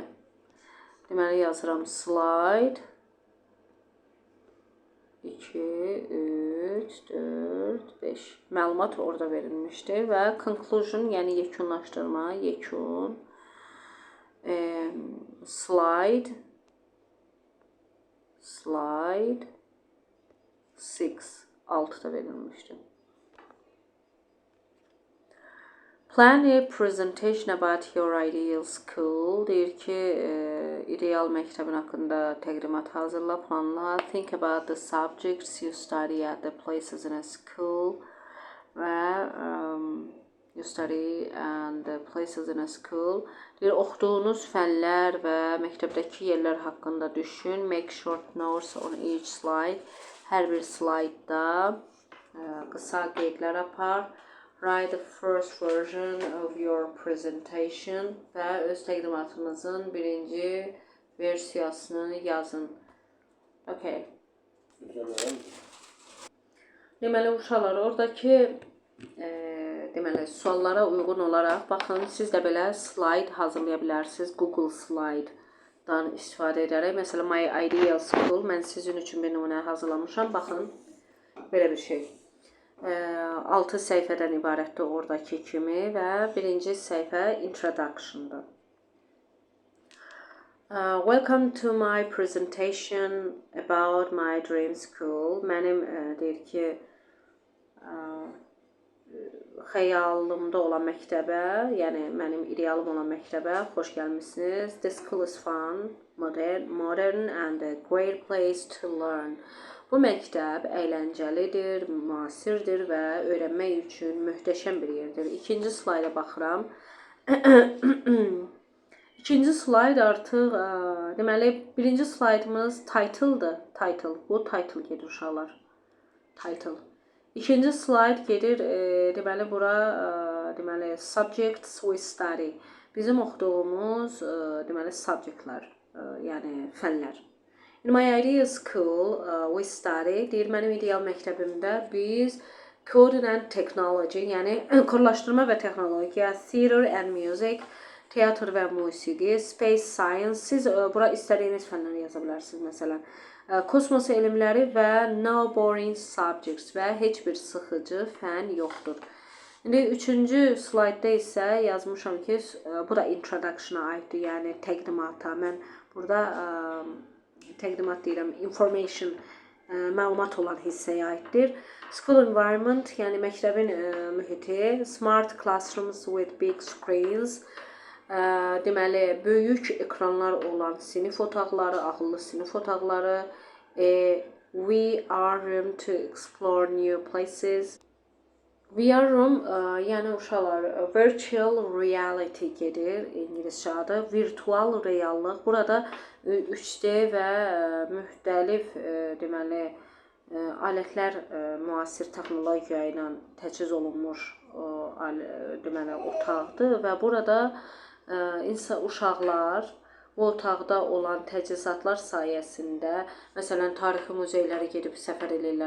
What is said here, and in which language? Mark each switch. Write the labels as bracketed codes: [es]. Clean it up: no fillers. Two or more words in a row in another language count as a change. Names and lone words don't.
[az] Deməli yazıram slide 2, 3, 4, 5. Məlumat orada verilmişdi və conclusion, yəni yekunlaşdırma, yekun. Slide 6'da verilmişti. [en] Plan a presentation about your ideal school. [az] Deyir ki, ideal məktəbin haqqında təqdimat hazırla, planla. [en] Think about the subjects you study at the places in a school. Və you study and the places in a school. [az] Deyir, oxuduğunuz fənlər və məktəbdəki yerlər haqqında düşün. [en] Make short notes on each slide. [az] Hər bir slaytda qısa qeydlər apar. [en] Write the first version of your presentation [az] və öz təqdimatınızın birinci versiyasını yazın. [en] Okay. [az] Deməli, uşaqlar, oradakı suallara uyğun olaraq, baxın, siz də belə slide hazırlaya bilərsiniz. Google Slide-dan istifadə edərək. Məsələn, My Ideal School, mən sizin üçün bir nümunə hazırlamışam. Baxın, belə bir şey. 6 səhifədən ibarətdir oradakı kimi və birinci səhifə Introduction-dır. [en] Welcome to my presentation about my dream school. [az] Mənim deyir ki, xəyalımda olan məktəbə, yəni mənim idealım olan məktəbə xoş gəlmişsiniz. [en] The school is fun, modern and a great place to learn. [az] Bu məktəb əyləncəlidir, müasirdir və öyrənmək üçün möhtəşəm bir yerdir. İkinci slayda baxıram. İkinci slayd artıq, deməli, birinci slaydımız title-dır. Title, bu title gedir uşaqlar. Title. İkinci slayd gedir, deməli, bura, deməli, [en] subjects we study. [az] Bizim oxuduğumuz, deməli, subjectlər, yəni fənlər. [en] In my ideal school, we study, [az] deyir, mənim ideal məktəbimdə biz [en] coding and technology, [az] yəni kodlaşdırma və texnologiya, [en] theater and music, [az] teatr və musiqi, [en] space science, [az] siz bura istədiyiniz fənləri yaza bilərsiniz, məsələn. Kosmos elmləri və [en] no boring subjects [az] və heç bir sıxıcı fən yoxdur. İndi üçüncü slaydda isə yazmışam ki, bu da introduction-a aiddir, yəni təqdimata. Mən burada təqdimat deyirəm, information məlumat olan hissəyə aiddir. [en] School environment, [az] yəni məktəbin mühiti. [en] Smart classrooms with big screens. [az] Deməli, böyük ekranlar olan sinif otaqları, ağıllı sinif otaqları. [en] We are room to explore new places. VR room, [az] yəni uşaqlar [en] virtual reality [az] gedir, ingiliscə adı, virtual reallıq. Burada 3D və müxtəlif deməli alətlər müasir texnologiya ilə təchiz olunmuş deməli otaqdır və burada uşaqlar bu otaqda olan təchizatlar sayəsində, məsələn, tarixi muzeylərə gedib səfər edirlər.